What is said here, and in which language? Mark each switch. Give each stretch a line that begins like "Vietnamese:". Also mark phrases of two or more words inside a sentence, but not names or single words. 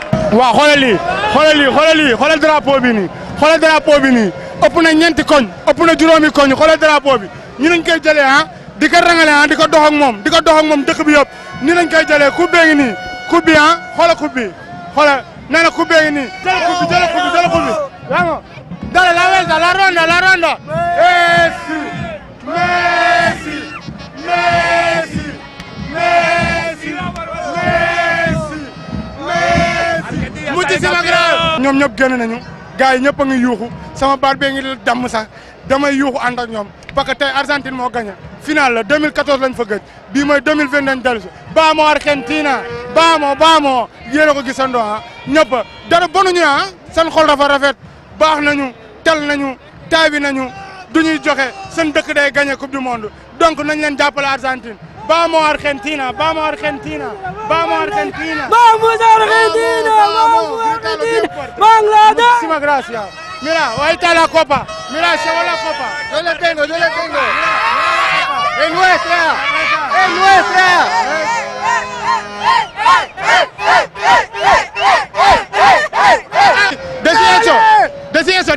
Wolof: waaw xoolal lii xoolal drapeau bi nii xoolal drapeau bi nii ëpp na ñeenti koñ ëpp na juróomi koñ xoolal drapeau bi ñu nañ koy jëlee ah di ko rangale di ko dox ak moom dëkk bi yëpp ni lañ koy jëlee coupe bee ngi nii coupe bi ah xoolal coupe bi xoolal nee na coupe bee ngi nii jël coupe bi yaa nga
Spanish: dale la vuelta la ronda
Wolof: ñoom ñëpp génn nañu gars yi ñëpp a ngi yuuxu sama baat bee ngi damm sax damay yuuxu ànd ak ñoom
French: parce que
Wolof: tey Argentine moo gagné final la 2014 lañ fa gëj bii mooy 2020 dañ dellu si
Spanish: vamos Argentina vamos
Wolof: yéen a ko gisandoo ah ñëpp dara bonuñu ah seen xol dafa rafet baax nañu tel nañu taabi nañu du ñuy joxe seen dëkk day gagné
French: coupe du monde
Wolof: donc nañ leen jàppale Argentine
Spanish: vamos Argentina vamos Argentina vamos Argentina Bangladesh. Muchísimas gracias. Mira, ahí está la copa. Mira, llegó la copa. Yo la tengo. Es nuestra. Decí eso.